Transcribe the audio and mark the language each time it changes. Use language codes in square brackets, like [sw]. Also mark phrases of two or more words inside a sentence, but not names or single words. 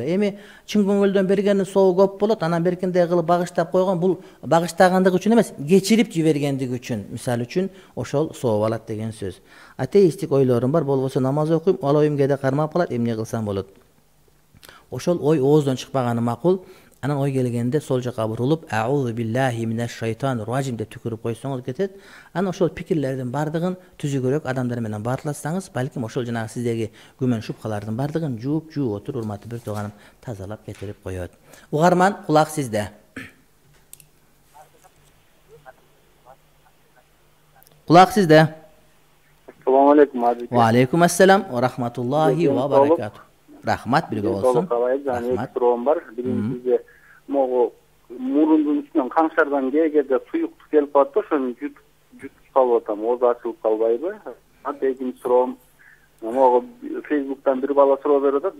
[ky] Эми чын көңүлдөн бергендин соогу көп болот, анан беркиндей кылып багыштап койгон, бул багыштагандыгы үчүн эмес, кечирип жибергендиги үчүн, мисалы үчүн ошол сооп алат деген сөз. Атеистик ойлорум бар, болбосо намаз окуйм, ал оюм кээде кармап калат, эмне кылсам болот? Ошол ой ооздон чыкпаганы макул. Анан ой келгенде сол жака бурулуп, [ar] أعوذ بالله من الشيطان الرجيم [ky] деп түкүрүп койсоңуз кетет. Анан ошол пикирлердин бардыгын түзүгүрөөк адамдар менен баарласаңыз, балким ошол жанагы сиздеги күмөн шубхалардын бардыгын жууп отур, урматтуу бир тууганым, тазалап кетирип коет. Угарман, кулак сизде. Кулак сизде. [ar] السلام عليكم, Азиз. وعليكم السلام ورحمة الله وبركاته. [ky] Рахмат, бирге болсун. Рахмат. Суроом бар. Биринчиде могу мурундун үстүнөн каңшардан кээде суюктук келип калат да, ошону жутуп калып атам. Оозу ачылып калбайбы? Экинчи суроом, могу Facebook'тан бир бала суроо берип атат.